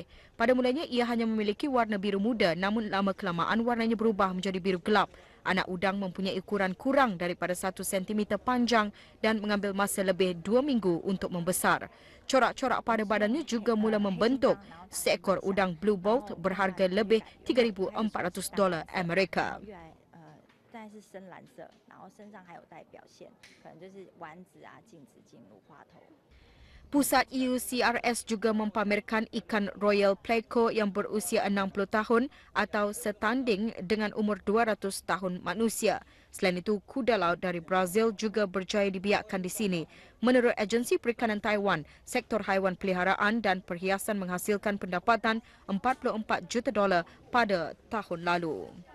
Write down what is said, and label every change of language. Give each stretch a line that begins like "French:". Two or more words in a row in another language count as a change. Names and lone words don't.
Malay: Pada mulanya ia hanya memiliki warna biru muda, namun lama-kelamaan warnanya berubah menjadi biru gelap. Anak udang mempunyai ukuran kurang daripada 1 cm panjang dan mengambil masa lebih 2 minggu untuk membesar. Corak-corak pada badannya juga mula membentuk. Seekor udang Blue Bolt berharga lebih $3,400 Amerika.
Chinese: 但是深蓝色，然后身上还有带表现，可能就是丸子啊、镜子、金鹿、花头。
Malay: Pusat UCRS juga mempamerkan ikan Royal Pleco yang berusia 60 tahun atau setanding dengan umur 200 tahun manusia. Selain itu, kuda laut dari Brazil juga berjaya dibiakkan di sini. Menurut Agensi Perikanan Taiwan, sektor haiwan peliharaan dan perhiasan menghasilkan pendapatan $44 juta pada tahun lalu.